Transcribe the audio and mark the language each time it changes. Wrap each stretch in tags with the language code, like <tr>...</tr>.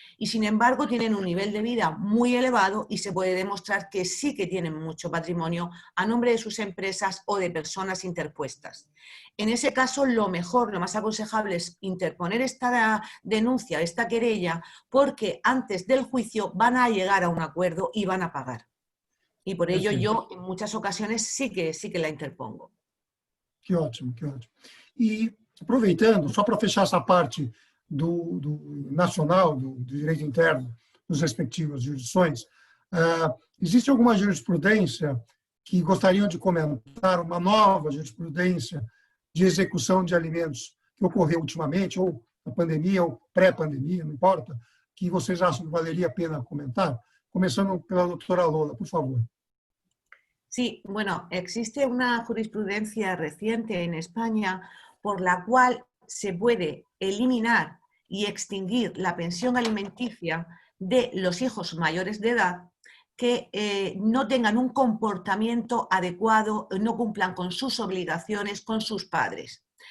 <es>Y sin embargo tienen un nivel de vida muy elevado y se puede demostrar que sí que tienen mucho patrimonio a nombre de sus empresas o de personas interpuestas. En ese caso, lo mejor, lo más aconsejable es interponer esta denuncia, esta querella, porque antes del juicio van a llegar a un acuerdo y van a pagar. Y por ello yo en muchas ocasiones sí que la interpongo.</es> <pt>Que ótimo, que ótimo. E aproveitando, só para fechar essa parte do nacional, do direito interno, dos respectivas jurisdições, existe alguma jurisprudência que gostariam de comentar, uma nova jurisprudência de execução de alimentos que ocorreu ultimamente, ou na pandemia, ou pré-pandemia, não importa, que vocês acham que valeria a pena comentar? Começando pela doutora Lola, por favor.</pt> <es>Sí, bueno, existe una jurisprudencia reciente en España por la cual se puede eliminar y extinguir la pensión alimenticia de los hijos mayores de edad que no tengan un comportamiento adecuado, no cumplan con sus obligaciones con sus padres.</es>